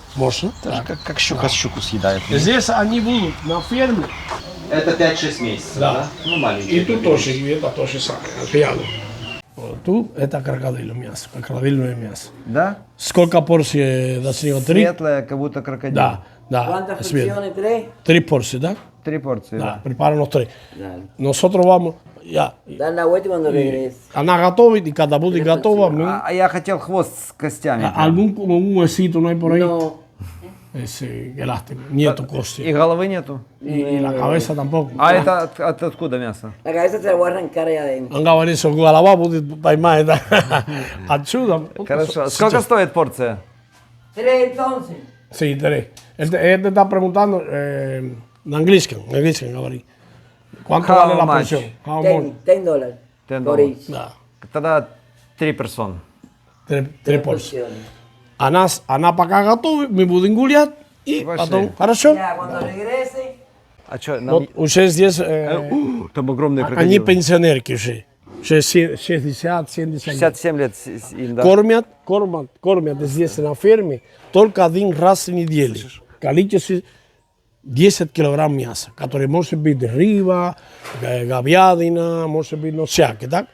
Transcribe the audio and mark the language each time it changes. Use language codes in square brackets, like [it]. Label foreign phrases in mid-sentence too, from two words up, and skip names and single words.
[ru] Это же как щука щуку съедает. Здесь они будут на ферме. Это 5-6 месяцев, да? Ну, маленькие. И тут тоже, и это тоже самое, рядом. Вот тут это крокодильное мясо, крокодильное мясо. Да? Сколько порций достигло? 3? Светлое, как будто крокодил. Да. [es] ¿Cuántas porciones? ¿Tres? [ru] 3 порции, да? 3 порции, да. [es] Preparamos 3. Dale. Nosotros vamos, ya. Dan la vuelta cuando regreses. [ru] Она готовит, и когда будет готова, мы... А я хотел хвост с костями. [es] Algún como un huesito no hay por ahí. No. Ese elástico. [ru] Нету кости. И головы нету? [es] И la cabeza tampoco. [ru] А это откуда мясо? [es] La cabeza te la voy a arrancar allá adentro. [ru] Он говорит, что голова будет поймать отсюда. Хорошо. Сколько стоит порция? [es] Tres entonces. Sí, 3. Él te está preguntando en inglés говорит. ¿Cuánto vale la porción? $10. $10. [ru] Да. Тогда 3 персон. 3 порции. Она пока готова, мы будем гулять, и потом... Хорошо? [es] Ya, cuando regrese. [ru] А что, Вот уже здесь... там огромные крокодилы. Они пенсионерки уже. 60-70 67 лет им, да? Кормят здесь на ферме только один раз в неделю. Количество 10 килограмм мяса, которое может быть рыба, говядина, может быть, ну, всякое, так?